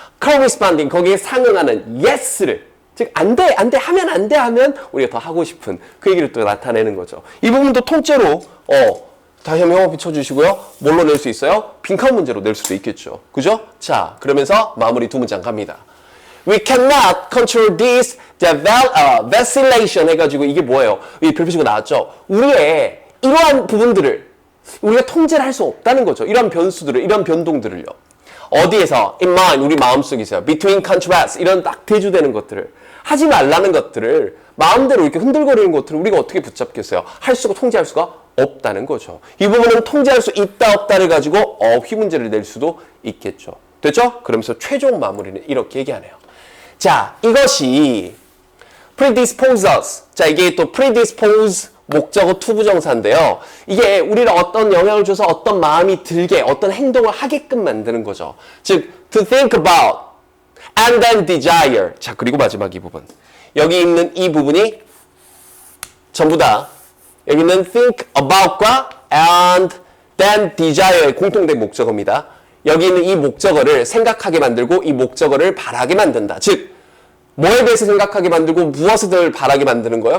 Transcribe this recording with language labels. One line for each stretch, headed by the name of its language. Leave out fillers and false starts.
English: corresponding,
Korean: 거기에 상응하는 yes를, 즉 안 돼, 하면 안 돼 하면 우리가 더 하고 싶은 그 얘기를 또 나타내는 거죠. 이 부분도 통째로 다시 한번 영어 비춰주시고요. 뭘로 낼 수 있어요? 빈칸 문제로 낼 수도 있겠죠. 그죠? 자, 그러면서 마무리 두 문장 갑니다.
English: We cannot control this vacillation
Korean: 해가지고 이게 뭐예요? 이 별표치고 나왔죠? 우리의 이러한 부분들을 우리가 통제를 할 수 없다는 거죠. 이러한 변수들을, 이러한 변동들을요. 어디에서?
English: in mind,
Korean: 우리 마음속에서.
English: between contrasts,
Korean: 이런 딱 대조되는 것들을. 하지 말라는 것들을 마음대로 이렇게 흔들거리는 것들을 우리가 어떻게 붙잡겠어요? 할 수가, 통제할 수가 없다는 거죠. 이 부분은 통제할 수 있다 없다를 가지고 어휘 문제를 낼 수도 있겠죠. 됐죠? 그러면서 최종 마무리는 이렇게 얘기하네요. 자, 이것이
English: predispose us.
Korean: 자, 이게 또 predispose 목적어 투부정사인데요. 이게 우리를 어떤 영향을 줘서 어떤 마음이 들게, 어떤 행동을 하게끔 만드는 거죠. 즉,
English: to think about and then desire.
Korean: 자, 그리고 마지막 이 부분. 여기 있는 이 부분이 전부 다 여기 있는
English: think about
Korean: 과
English: and then desire
Korean: 의 공통된 목적어입니다. 여기 있는 이 목적어를 생각하게 만들고 이 목적어를 바라게 만든다. 즉, 뭐에 대해서 생각하게 만들고 무엇을 바라게 만드는 거예요?